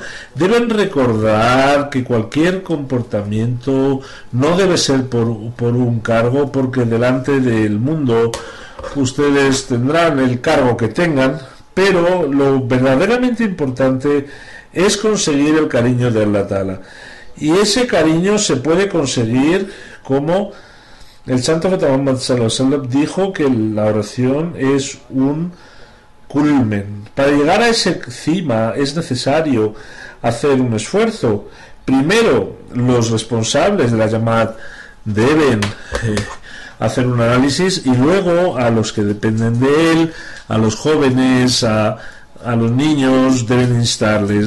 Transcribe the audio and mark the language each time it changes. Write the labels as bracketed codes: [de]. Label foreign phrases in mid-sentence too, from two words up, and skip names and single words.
[es] Deben recordar que cualquier comportamiento no debe ser por un cargo, porque delante del mundo ustedes tendrán el cargo que tengan, pero lo verdaderamente importante es conseguir el cariño de [ar] Allah Ta'ala, [es] y ese cariño se puede conseguir como el santo profeta Muhammad [ar] sallallahu alaihi wasallam [es] dijo, que la oración es un culmen. Para llegar a ese cima es necesario hacer un esfuerzo. Primero, los responsables de la Jamaat deben hacer un análisis, y luego a los que dependen de él, a los jóvenes, a los niños, deben instarles.